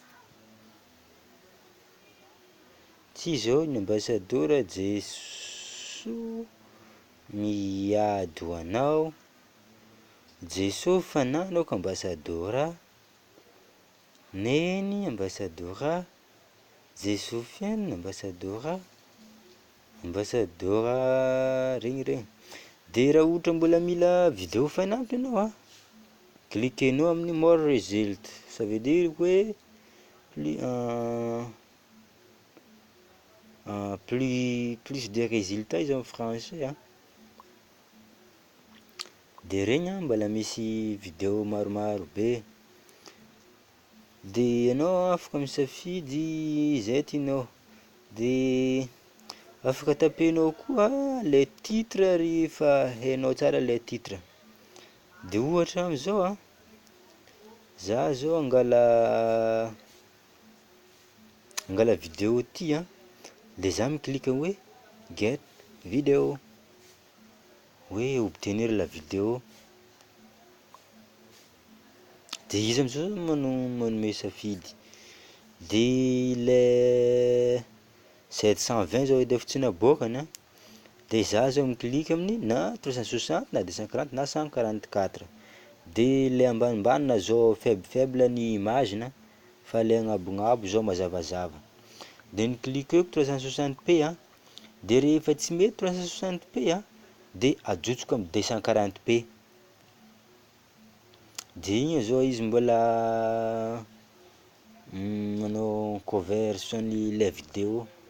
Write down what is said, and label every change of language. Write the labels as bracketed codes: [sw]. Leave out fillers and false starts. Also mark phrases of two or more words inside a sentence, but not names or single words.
[mg] Ty zao ny ambassadora Jesoa miady ho anao, Jesosy fananako ambassadora, neny ambassadora, Jesofiane ambassadora, ambassadora regny. De raha ohatra mbola mila vidéo fanampy anao cliquenao amin'ny [en] more result, [fr] ça veut dire hoe plus de résultats [mg] izy amy français de regny mbola misy vidéo maromaro be, de anao afaka misafidy zay tianao, de afaka tapenao koa [fr] le titre [mg] rehefa hainao tsara [fr] le titre, [mg] de ohatra am'zao za zao angala vidéo ty de za miklika hoe [en] get video, [mg] hoe [fr] obtenir la vidéo, [mg] de izy am'zao manome safidy, de le 720 zao edy efa tsy naboakany de za zao miklika amin'ny na 360 na 240 na 144, de le ambanimbany na zao faible ny image fa le agnabognabo zao mazavazava, de ny klikeko 360p de rehefa tsy mety 360p de ajotsoko amy 240p, de igny zao izy mbola manao [fr] conversion le vidéo.